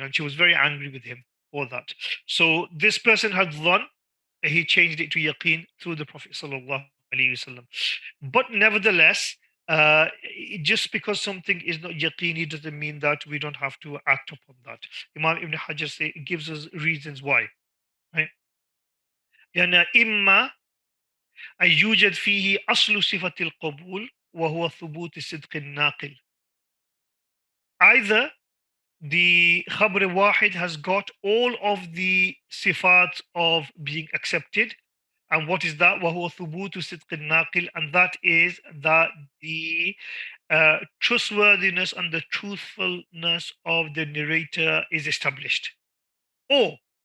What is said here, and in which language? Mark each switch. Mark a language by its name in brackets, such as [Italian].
[English] And she was very angry with him for that. So this person had dhann, he changed it to yaqeen through the Prophet sallallahu alaihi wasallam. But nevertheless, just because something is not yaqeen, doesn't mean that we don't have to act upon that. Imam Ibn Hajar gives us reasons why. Right? [Arabic] لأن إما أن يوجد فيه أصل صفة القبول وهو ثبوت صدق الناقل. [English] Either the khabr wahid has got all of the sifat of being accepted, and what is that? [Arabic] وهو ثبوت صدق الناقل, [English] and that is that the trustworthiness and the truthfulness of the narrator is established, or